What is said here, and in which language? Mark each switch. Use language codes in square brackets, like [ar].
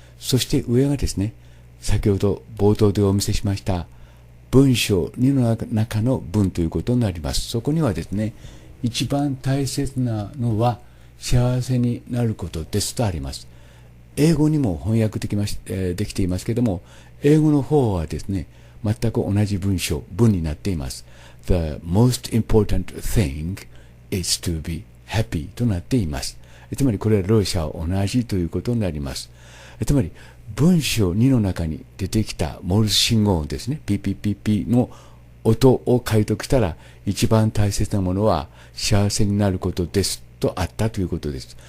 [ja] そして上がですね、先ほど冒頭でお見せしました文章2の中の文ということになります。そこにはですね、一番大切なのは幸せになることですとあります。英語にも翻訳できていますけれども、英語の方はですね、全く同じ文になっています。 [en] The most important thing is to be happy [ja] となっています。つまりこれは両者は同じということになります。つまり文章2の中に出てきたモールス信号音ですね、ピピピピの音を解読したら、一番大切なものは幸せになることですとあったということです。